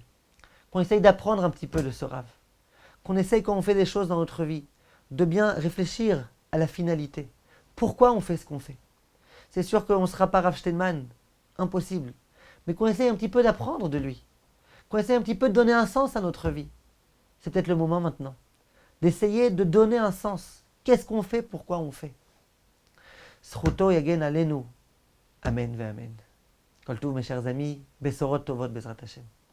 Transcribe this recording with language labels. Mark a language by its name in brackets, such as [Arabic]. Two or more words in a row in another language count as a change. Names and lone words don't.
[French] Qu'on essaye d'apprendre un petit peu de ce Rav. Qu'on essaye, quand on fait des choses dans notre vie, de bien réfléchir à la finalité. Pourquoi on fait ce qu'on fait? C'est sûr qu'on ne sera pas Rav Steinman, impossible. Mais qu'on essaye un petit peu d'apprendre de lui. Qu'on essaye un petit peu de donner un sens à notre vie. C'est peut-être le moment maintenant. D'essayer de donner un sens. Qu'est-ce qu'on fait? Pourquoi on fait? [Hebrew] זכותו יגן עלינו. אמן ואמן. כל טוב, [French] mes chers amis. [Hebrew] בשורות טובות בעזרת השם.